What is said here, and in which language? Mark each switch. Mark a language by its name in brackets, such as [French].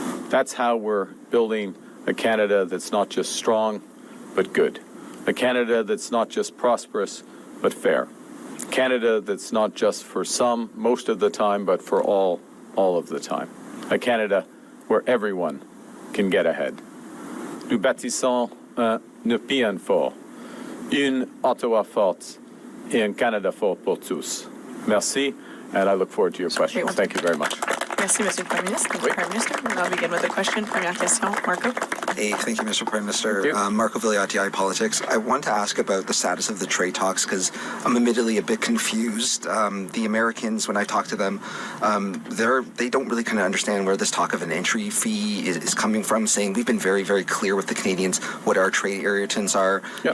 [English] That's how we're building a Canada that's not just strong, but good. A Canada that's not just prosperous, but fair. Canada that's not just for some, most of the time, but for all of the time. A Canada where everyone can get ahead. [French] Nous bâtissons un pays fort, une Ottawa forte, et un Canada fort pour tous. [English] Merci, and I look forward to your questions. Thank you very much. [French] Merci, Monsieur le Prime Ministre. [English] Thank you, Prime Minister. We'll now begin with a question. [French] Première question, Marco. [English] Hey, thank you, Mr. Prime Minister. Marco Vigliotti, iPolitics. I want to ask about the status of the trade talks because I'm admittedly a bit confused. The Americans, when I talk to them, they don't really kind of understand where this talk of an entry fee is coming from, saying we've been very, very clear with the Canadians what our trade irritants are. Yep.